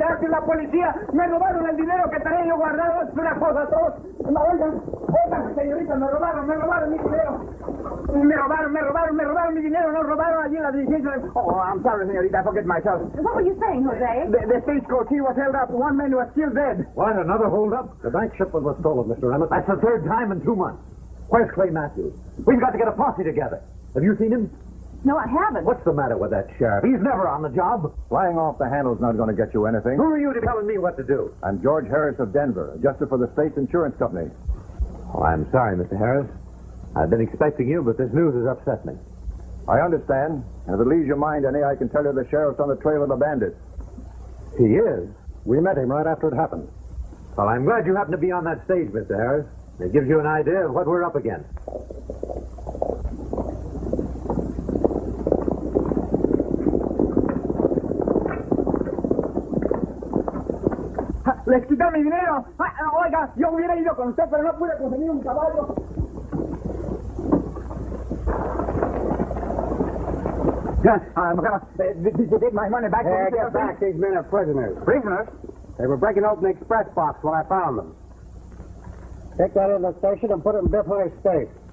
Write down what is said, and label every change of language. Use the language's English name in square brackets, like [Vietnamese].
[Spanish] La policía, me robaron el dinero que tenía yo guardado, es una cosa atroz. Oigan, señorita, me robaron mi dinero. Me robaron mi dinero, no robaron allí en la diligencia. [English] Oh, I'm sorry, señorita, I forget myself. What were you saying, Jose? The stagecoach, he was held up. One man was still dead. What, another holdup? The bank shipment was stolen, Mr. Emmett. That's the third time in 2 months. Where's Clay Matthews? We've got to get a posse together. Have you seen him? No, I haven't. What's the matter with that sheriff? He's never on the job. Flying off the handle's not going to get you anything. Who are you to telling me what to do? I'm George Harris of Denver, adjuster for the state's insurance company. Oh, I'm sorry, Mr. Harris. I've been expecting you, but this news has upset me. I understand. And if it leaves your mind any, I can tell you the sheriff's on the trail of the bandit. He is? We met him right after it happened. Well, I'm glad you happened to be on that stage, Mr. Harris. It gives you an idea of what we're up against. [Spanish] Les quitaron mi dinero. Oiga, yo hubiera ido con usted, pero no pude conseguir un caballo. [English] Did you take my money back? Get back. These men are prisoners. Prisoners? They were breaking open the express box when I found them. Take that in the station and put it in Biff Hunter's safe.